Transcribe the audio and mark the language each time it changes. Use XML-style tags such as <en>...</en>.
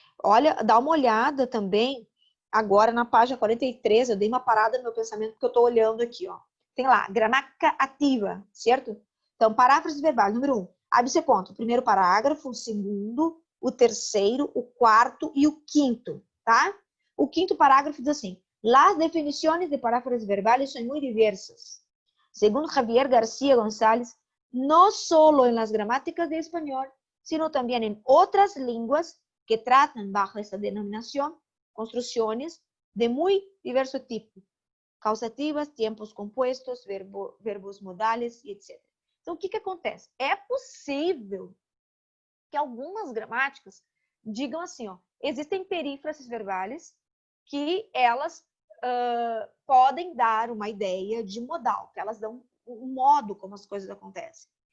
<pt>Olha, dá uma olhada também, agora na página 43, eu dei uma parada no meu pensamento, porque eu estou olhando aqui, ó. Tem lá, gramática ativa, certo? Então, paráfrase verbal, número 1. Aí você conta o primeiro parágrafo, o segundo, o terceiro, o quarto e o quinto, tá? O quinto parágrafo diz assim,</pt> <es>las definiciones de paráfrases verbales son muy diversas. Según Javier García González, no solo en las gramáticas de español, sino también en otras lenguas que tratan bajo esta denominación construcciones de muy diverso tipo, causativas, tiempos compuestos, verbos modales, etc.</es> <pt>Então, o que acontece? É possível que algumas gramáticas digam assim, ó, existem perífrases verbais que elas podem dar uma ideia de modal, que elas dão um modo como as coisas acontecem.</pt>